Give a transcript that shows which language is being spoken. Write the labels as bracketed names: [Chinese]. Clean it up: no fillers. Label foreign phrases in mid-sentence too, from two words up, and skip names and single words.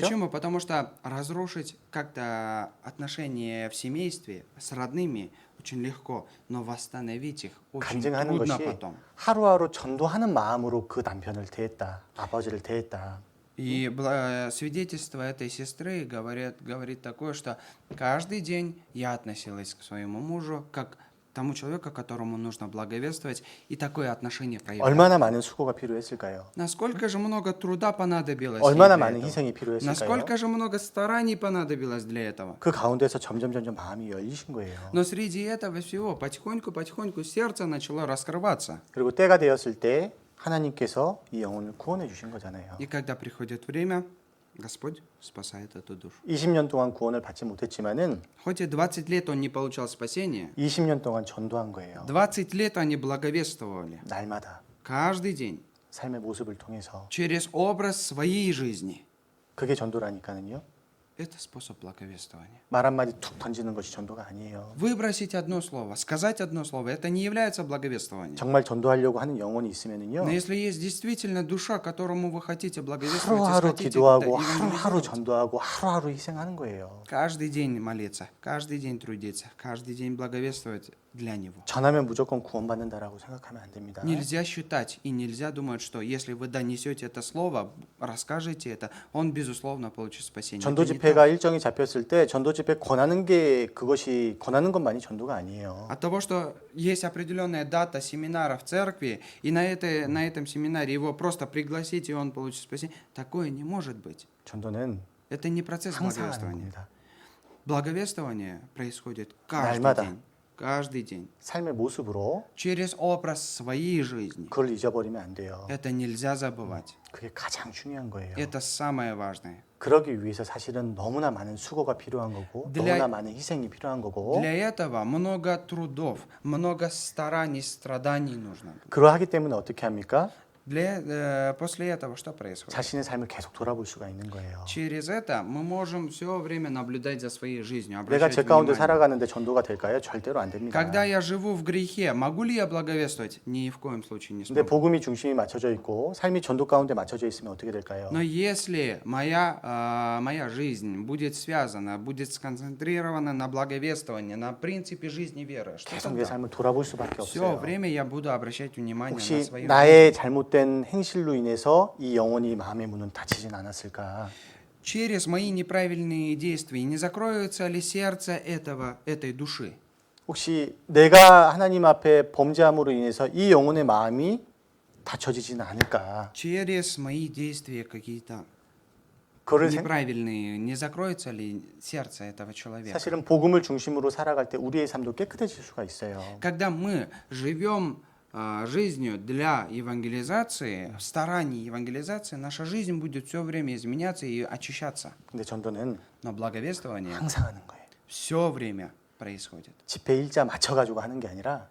[Russian] Почему? Потому что разрушить как-то отношения в семействе с родными очень легко, но восстановить их очень [Korean] 간증하는 [Russian] трудно [Korean] 것이 [Russian] потом. [Korean] 하루하루 전도하는 마음으로 그 남편을 대했다, 아버지를 대했다. [Russian] И свидетельство этой сестры говорит такое, что каждый день я относилась к своему мужу как к тому человеку, которому нужно благовествовать, и такое отношение проявлять. [Korean] 얼마나 많은 수고가 필요했을까요? [Russian] Насколько же много труда понадобилось ей [Korean] 얼마나 [Russian] для [Korean] 많은 [Russian] этого? [Korean] 희생이 필요했을까요? [Russian] Насколько же много стараний понадобилось для этого? [Korean] 그 가운데서 점점 마음이 열리신 거예요. [Russian] Но среди этого всего потихоньку сердце начало раскрываться. [Korean] 그리고 때가 되었을 때 하나님께서 이 영혼을 구원해 주신 거잖아요. [Russian] И когда приходит время, Господь спасает эту душу. [Korean] 20년 동안 구원을 받지 못했지만은 [Russian] Хоть и 20 лет он не получал спасения, [Korean] 20년 동안 전도한 거예요. [Russian] 20 лет они благовествовали. [Korean] 날마다 [Russian] Каждый день. [Korean] 삶의 모습을 통해서 [Russian] Через образ своей жизни. [Korean] 그게 전도라니까는요. [Russian] Это способ благовествования. [Korean] 말 한마디 툭 던지는 것이 전도가 아니에요. [Russian] Выбросить одно слово, сказать одно слово, это не является благовествованием. [Korean] 정말 전도하려고 하는 영혼이 있으면은요. [Russian] Но если есть действительно душа, которому вы хотите благовествовать, [Korean] 하루하루 [Russian] хотите [Korean] 기도하고 [Russian] да, [Korean] 하루하루 [Russian] евангелизировать, [Korean] 전도하고 하루하루 희생하는 거예요. [Russian] каждый день молиться, каждый день трудиться, каждый день благовествовать, для него. [Korean] 전하면 무조건 구원받는다라고 생각하면 안 됩니다. [Russian] Нельзя считать и нельзя думать, что если вы донесете это слово, расскажете это, он, безусловно, получит спасение. [Korean] 전도 [Russian] Это не [Korean] 집회가 [Russian] так. [Korean] 일정이 잡혔을 때 전도 집회 권하는 게 그것이 권하는 것만이 전도가 아니에요. [Russian] От того, что есть определенная дата семинара в церкви, и на этом семинаре его просто пригласить, и он получит спасение, такое не может быть. [Korean] 전도는 [Russian] Это не процесс [Korean] 항상 하는 [Russian] благовествования. [Korean] 겁니다. [Russian] Благовествование происходит каждый [Korean] 날마다. [Russian] день. Каждый день. [Korean] 삶의 모습으로 [Russian] Через образ своей жизни. [Korean] 그걸 잊어버리면 안 돼요. [Russian] Это нельзя забывать. [Korean] 그게 가장 중요한 거예요. [Russian] Это самое важное. [Korean] 그러기 위해서 사실은 너무나 많은 수고가 필요한 거고 [Russian] для- [Korean] 너무나 많은 희생이 필요한 거고 [Russian] Для этого много трудов, много стараний, страданий нужно. [Korean] 그러하기 때문에 어떻게 합니까? [Russian] После этого что происходит? [Korean] 자신의 삶을 계속 돌아볼 수가 있는 거예요. [Russian] Через это мы можем все время наблюдать за своей жизнью, [Korean] 내가 [Russian] обращать [Korean] 제 가운데 [Russian] внимание. [Korean] 살아가는데 전도가 될까요? 절대로 안 됩니다. [Russian] Когда я живу в грехе, могу ли я благовествовать? Ни в коем случае не [Korean] 근데 [Russian] смогу. [Korean] 복음이 중심이 맞춰져 있고 삶이 전도 가운데 맞춰져 있으면 어떻게 될까요? [Russian] Но если моя жизнь будет связана, будет сконцентрирована на благовествовании, на принципе жизни веры, что [Korean] 계속 내 [Russian] тогда? [Korean] 삶을 돌아볼 수밖에 [Russian] Все [Korean] 없어요. [Russian] время я буду обращать внимание на [Korean] 혹시 [Russian] свою [Korean] 나의 잘못된 행실로 인해서 이 영혼이 마음의 문은 닫히진 않았을까? [Russian] Через мои неправильные действия не закроется ли сердце этой души? [Korean] 혹시 내가 하나님 앞에 범죄함으로 인해서 이 영혼의 마음이 닫혀지지는 않을까? [Russian] Через мои действия какие-то [Korean] 그거를 [Russian] неправильные, не закроется ли сердце этого человека? [Korean] 사실은 복음을 중심으로 살아갈 때 우리의 삶도 깨끗해질 수가 있어요. [Russian] Когда мы живем жизнью для евангелизации, в старании евангелизации, наша жизнь будет все время изменяться и очищаться. [Korean] 근데 전도는 [Russian] Но благовествование [Korean] 항상 하는 거예요. [Russian] все время происходит. [Korean] 집회 일자 맞춰가지고 하는 게 아니라